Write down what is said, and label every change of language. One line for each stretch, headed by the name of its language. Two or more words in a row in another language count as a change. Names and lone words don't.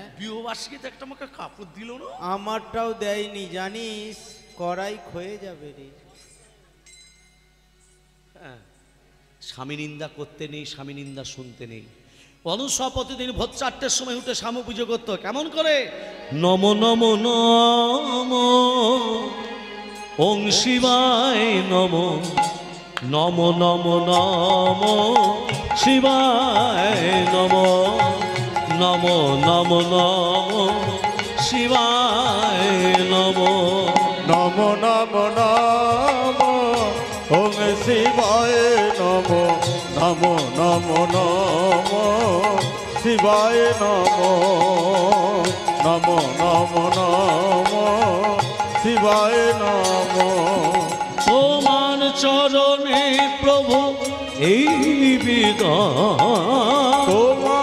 Bangla: বিবাহবার্ষিকীতে একটা আমাকে কাপড় দিল না, আমারটাও দেয়নি জানিস, কড়াই ক্ষয়ে যাবে রে। হ্যাঁ, স্বামী নিন্দা করতে নেই, স্বামী নিন্দা শুনতে নেই। অনুসূয়া প্রতিদিন ভোর 4টের সময় উঠে স্বামী পুজো করতো। কেমন করে?
Sanskrit: নম নম নম ওং শিবায় নম, নম নম নম শিবায় নম, নম নম নম শিবায় নম, নম নম নম ওং শিবায় নম, নম নম নম শিবায় নম, নম নম নম শিবায় নম।
Bangla: তোমার চরণে প্রভু এই বিধান,